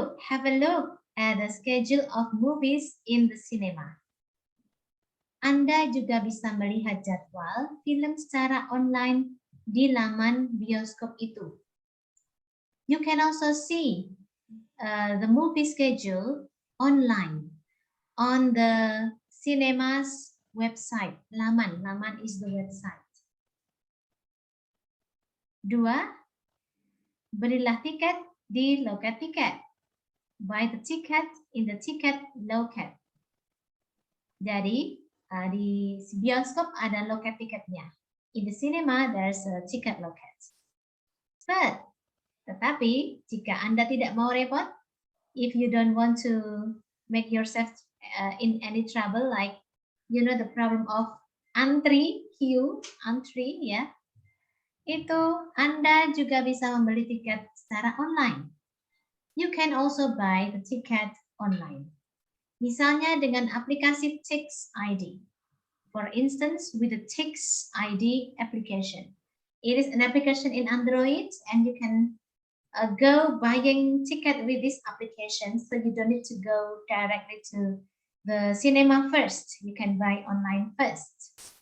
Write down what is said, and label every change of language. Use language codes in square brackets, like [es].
[en] Have a look at the schedule of movies in the cinema. [id] Anda juga bisa melihat jadwal film secara online di laman bioskop itu. [en] You can also see the movie schedule online on the cinema's website. Laman is the website. [id] 2. Belilah tiket di loket tiket. [en] Buy the ticket in the ticket loket. [id] Jadi di bioskop ada loket tiketnya. [en] In the cinema there's a ticket loket. [id] Tetapi jika Anda tidak mau repot, [en] if you don't want to make yourself in any trouble, like the problem of [id] antri ya, itu Anda juga bisa membeli tiket secara online. [en] You can also buy the ticket online. [id] Misalnya dengan aplikasi Tix ID. [en] For instance, with the Tix ID application. It is an application in Android and you can go buying ticket with this application, so you don't need to go directly to the cinema first. You can buy online first.